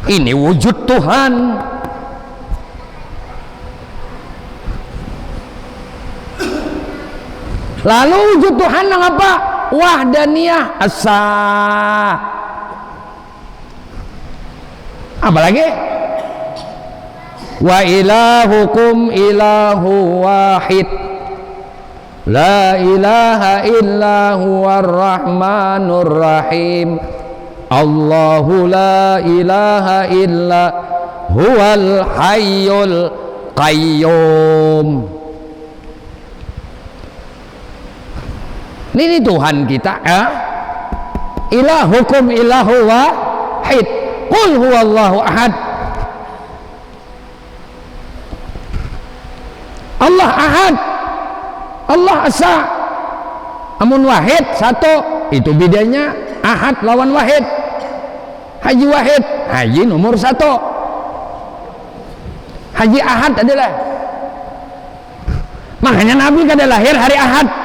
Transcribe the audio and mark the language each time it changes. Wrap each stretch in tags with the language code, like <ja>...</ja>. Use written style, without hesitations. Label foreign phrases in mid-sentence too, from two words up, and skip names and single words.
<id>Ini wujud Tuhan. Lalu wujud Tuhan yang apa?</id> <bjn>Wahdaniyah asa. Apa lagi?</bjn> <ar>وإلهكم إله واحد. لا إله إلا هو الرحمن الرحيم. الله لا إله إلا هو الحي القيوم.</ar> <id>Ini Tuhan kita, ya.</id> <ar>إلهكم إله واحد. قل هو الله أحد. الله أحد.</ar> <bjn>Allah asa. Amun wahid satu, itu bedanya ahad lawan wahid.</bjn> <id>Haji wahid, haji nomor satu. Haji ahad adalah.</id> <bjn>Makanya Nabi kada lahir hari ahad.</bjn>